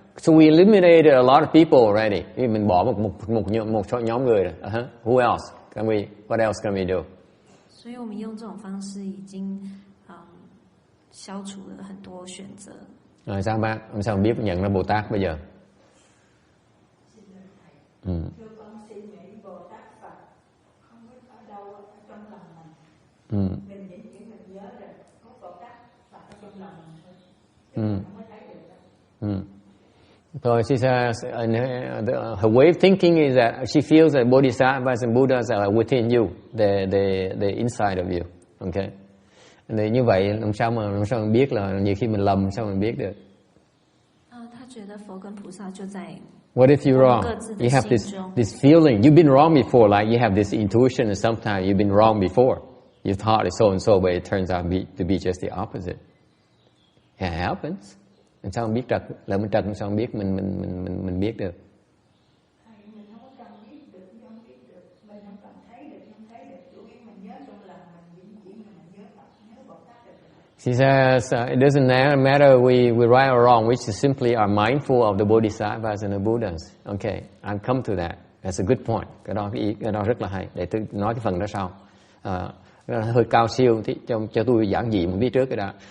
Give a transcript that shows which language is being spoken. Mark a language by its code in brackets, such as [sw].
[en] So we eliminated a lot of people already. [vi] Mình bỏ một nhóm người rồi. [en] Who else? What else can we do? [zh] 所以我们用这种方式已经消除了很多选择。 [vi] Rồi sao bác? Sao biết nhận ra Bồ Tát bây giờ? Thưa con xin nghĩ Bồ Tát Phật không biết ở đâu ở trong lòng mình. Mình chỉ mình nhớ rằng có Bồ Tát Phật ở trong lòng mình thôi. Không có thấy được đâu. [en] So she says, her way of thinking is that she feels that bodhisattvas and Buddhas are within you, the inside of you. Okay? [vi] Thì như vậy làm sao mình biết là nhiều khi mình lầm, sao mình biết được? [zh] 他觉得佛跟菩萨就在 [en] What if you're wrong? You have this feeling. You've been wrong before, like you have this intuition, and sometimes you've been wrong before. You thought it's so and so, but it turns out to be just the opposite. It happens. [vi] Làm sao mình biết trật? Là mình trật, làm sao mình biết mình biết được? Mình không có cần biết được, không biết được. Mình không cần thấy được, không thấy được. Chủ yếu mình nhớ trong lòng mình, chỉ mình nhớ Phật, nhớ Bồ Tát được. [en] She says, it doesn't matter we right or wrong, we just simply are mindful of the bodhisattvas and the Buddhas. Okay, I've come to that. That's a good point. [vi] Cái đó rất là hay. Để tôi nói cái phần đó sau. Hơi cao siêu, cho tôi giảng dị một tí trước cái đó.